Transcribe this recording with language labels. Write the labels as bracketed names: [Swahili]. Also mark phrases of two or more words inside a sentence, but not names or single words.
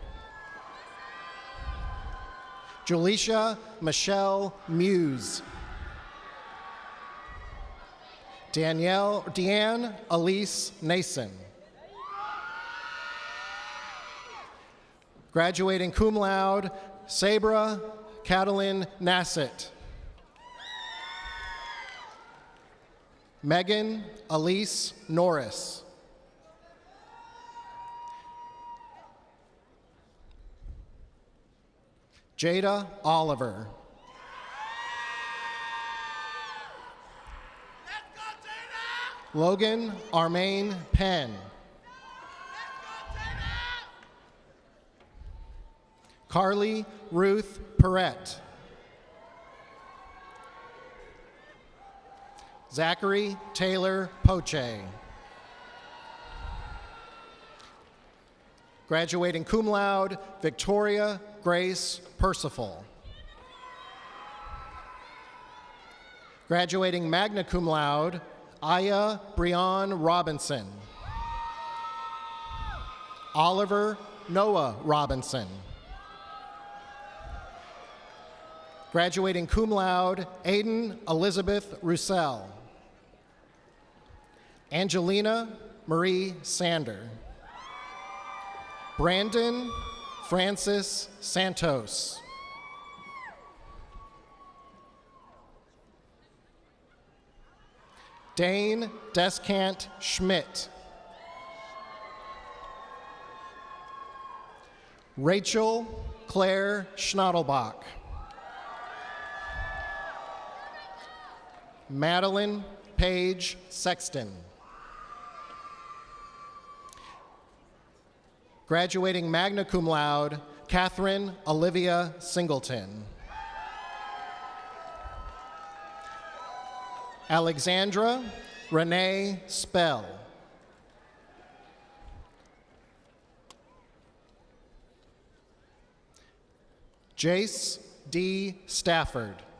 [English] Julicia Michelle Muse. Deanne Elise Nason. Graduating [Latin] cum laude, [English] Sabra Catalin Nassett. Megan Elise Norris. Jada Oliver. Logan Armaine Penn. Carly Ruth Perrette. Zachary Taylor Poche. Graduating [Latin] cum laude, [English] Victoria Grace Percival. Graduating [Latin] magna cum laude, [English] Aya Breon Robinson. Oliver Noah Robinson. Graduating [Latin] cum laude, [English] Aiden Elizabeth Roussel. Angelina Marie Sander. Brandon Francis Santos. Dane Descant Schmidt. Rachel Claire Schnottelbach. Madeline Paige Sexton. Graduating [Latin] magna cum laude, [English] Catherine Olivia Singleton. Alexandra Renee Spell. Jace D. Stafford.